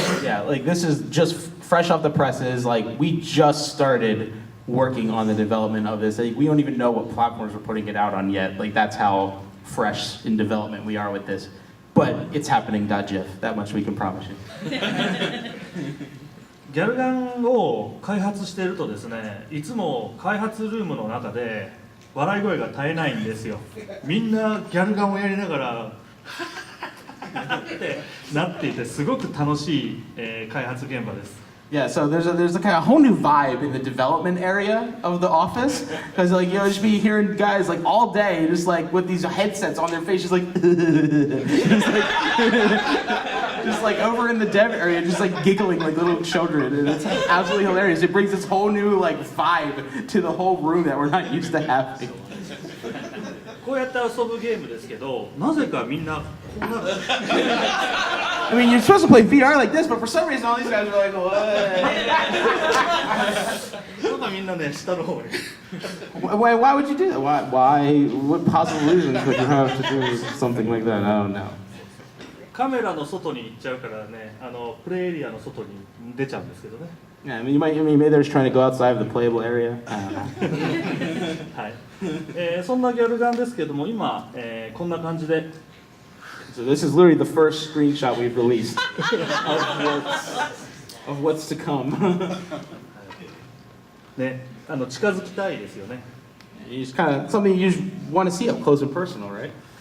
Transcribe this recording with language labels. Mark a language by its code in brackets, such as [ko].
[en] Yeah, like this is just fresh off the presses. Like we just started working on the development of this. Like, we don't even know what platforms we're putting it out on yet. Like that's how fresh in development we are with this. But it's happening. .gif. That much we can promise you. [ja] ギャルガンを開発しているとですね、いつも開発ルームの中で笑い声が絶えないんですよ。みんなギャルガンをやりながらってなっていて、すごく楽しい、開発現場です。 [en] Yeah, so there's a kind of whole new vibe in the development area of the office, because like just be hearing guys like all day just like with these headsets on their face, just like just like over in the dev area, just like giggling like little children, and it's absolutely hilarious. It brings this whole new like vibe to the whole room that we're not used to having. [ja] こうやって遊ぶゲームですけど、なぜかみんなこうなる。 [en] I mean, you're supposed to play VR like this, but for some reason all these guys are like, what? [ja] なんかみんなね、下の方に。 [en] Why would you do that? What possible reasons would you have to do something like that? I don't know. [ja] カメラの外に行っちゃうからね、プレイエリアの外に出ちゃうんですけどね。 [en] Yeah, I mean, maybe they're just trying to go outside of the playable area. I don't know. [ja] はい、そんなギャルガンですけども、今、こんな感じで [en] So this is literally the first screenshot we've released of what's to come. [ja] ね、近づきたいですよね。 [en] You just kind of something you just want to see up close and personal, right?